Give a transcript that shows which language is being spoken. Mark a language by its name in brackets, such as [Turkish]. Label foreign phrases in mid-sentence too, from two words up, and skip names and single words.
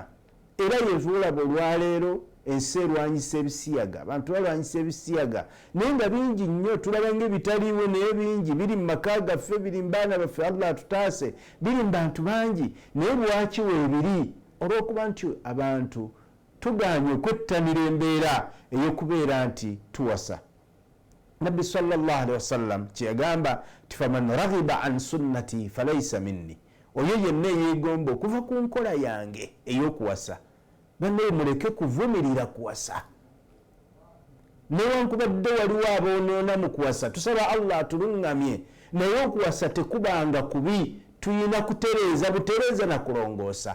[Ganda] Era yetuolaba olwaleero ensi erwanyisa ebisiyaga, abantu balwanyisa ebisiyaga naye nga bingi nnyo, tulaba ng'ebitaliiwo naye bingi, biri mu maka gaffe, biri mu baana baffe, Allah atutaase, biri mu bantu bangi, naye lwaki weebiri? Olw'okuba nti abantu tugaanye okwettanira embeera ey'okubeera nti tuwasa. Nabbi [Arabic] صلى الله عليه وسلم [Ganda] kyeyagamba ti [Arabic] فمن رغب عن سنتي فليس مني, [Ganda] oyo yenna eyeegomba okuva ku nkola yange ey'okuwasa. Bannaye muleke kuvumirira kuwasa. Newankubadde waliwo aboonoona mu kuwasa, tusaba Allah atuluŋŋamye, naye okuwasa tekubanga kubi, tuyina kutereeza butereeza na kulongoosa.